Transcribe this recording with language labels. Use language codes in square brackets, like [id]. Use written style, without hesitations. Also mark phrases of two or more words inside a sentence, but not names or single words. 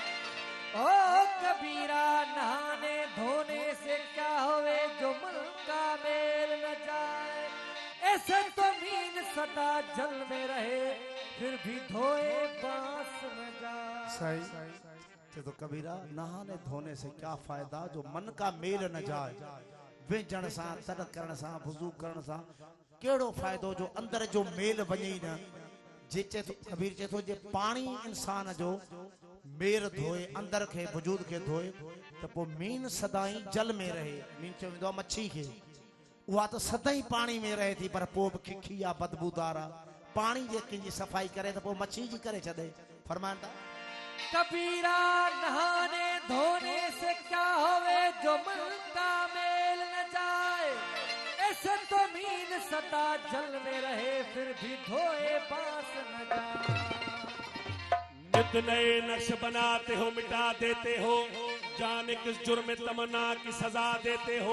[ur] او کبیرا نہانے دھونے سے کیا ہووے جو من کا میل نہ جائے. ایسے تو مین سدا جل میں رہے پھر بھی دھوئے بانس نہ جائے. صحیح تو کبیرا نہانے دھونے سے کیا فائدہ جو من کا میل نہ جائے. [sd] वेझण सां तड़ करण सां वुज़ू करण सां कहिड़ो फ़ाइदो जो अंदर जो मेल वञे ई न। जे चए थो कबीर चए थो जे पाणी इंसान जो मेर धोए अंदर खे वजूद खे धोए त पोइ मीन सदाई जल में रहे। मीन चयो वेंदो आहे मच्छी खे, उहा त सदाई पाणी में रहे थी पर पोइ बि खिखी आहे, बदबूदार आहे। पाणी जे कंहिंजी सफ़ाई करे त पोइ मच्छी जी करे छॾे। फरमाइनि था [ur] کبیرا نہانے دھونے سے کیا ہووے جو من کا میل نہ جائے. ایسے تو مین سدا جل میں رہے پھر بھی دھوئے بانس نہ جائے. نت نئے نقش بناتے ہو مٹا دیتے ہو، جانے کس جرم میں تمنا کی سزا دیتے ہو.